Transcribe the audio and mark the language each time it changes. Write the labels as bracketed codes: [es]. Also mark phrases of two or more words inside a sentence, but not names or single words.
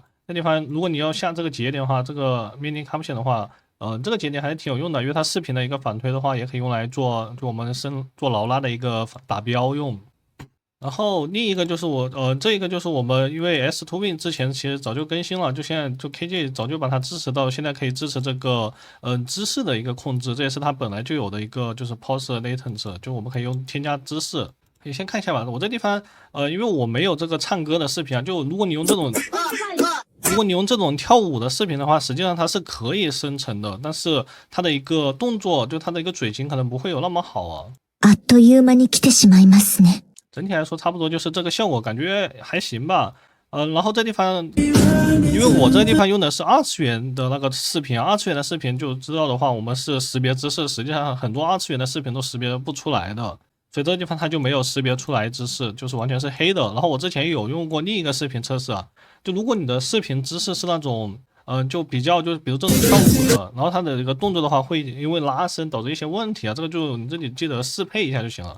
[zh] 这地方如果你要下这个节点的话，这个 [en] mini caption [zh] 的话，这个节点还是挺有用的，因为它视频的一个反推的话，也可以用来做就我们做劳拉的一个打标用。然后另一个就是这一个就是我们因为 S2Win 之前其实早就更新了，就现在就 KJ 早就把它支持到现在可以支持这个姿势的一个控制，这也是它本来就有的一个就是 [en] pause latency， [zh] 就我们可以用添加姿势。可以先看一下吧，我这地方因为我没有这个唱歌的视频啊，就如果你用这种跳舞的视频的话，实际上它是可以生成的，但是它的一个动作就它的一个嘴型可能不会有那么好啊。 [ja] あっという間に来てしまいますね。 [zh] 整体来说，差不多就是这个效果，感觉还行吧。然后这地方，因为我这个地方用的是二次元的那个视频，二次元的视频就知道的话，我们是识别姿势，实际上很多二次元的视频都识别不出来的，所以这个地方它就没有识别出来姿势，就是完全是黑的。然后我之前有用过另一个视频测试啊，就如果你的视频姿势是那种，就比较就是比如这种跳舞的，然后它的一个动作的话，会因为拉伸导致一些问题啊，这个就你这里记得适配一下就行了。